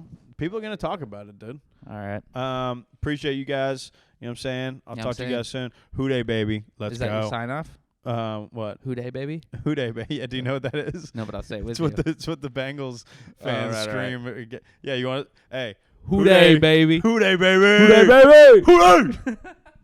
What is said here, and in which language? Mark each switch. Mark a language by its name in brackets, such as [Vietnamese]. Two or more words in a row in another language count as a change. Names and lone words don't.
[English] People are going to talk about it, dude. All right. Appreciate you guys. You know what I'm saying? I'll Yeah, talk to you guys soon. Hooday, baby. Let's Is that go. your sign off? What? Hooday, baby? Hooday, baby. Yeah, do you know what that is? No, but I'll say it with It's you. what the Bengals fans right, scream. Yeah, you want it? Hey. Hooday, baby. Hooday, baby. Hooday, baby. Hooday!